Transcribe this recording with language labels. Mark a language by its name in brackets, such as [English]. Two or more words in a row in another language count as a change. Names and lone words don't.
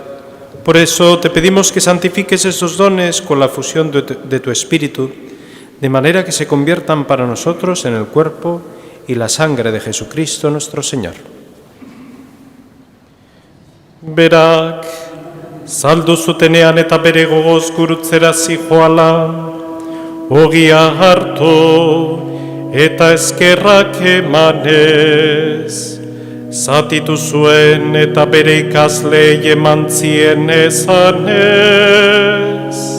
[Spanish] Por eso te pedimos que santifiques estos dones con la fusión de tu Espíritu, de manera que se conviertan para nosotros en el cuerpo y la sangre de Jesucristo nuestro Señor. [Basque] Berak, saldu zutenean eta bere gogoz gurutzera zijoala, ogia hartu eta eskerrak emanez, zatitu zuen eta bere ikaslei eman zien esanez.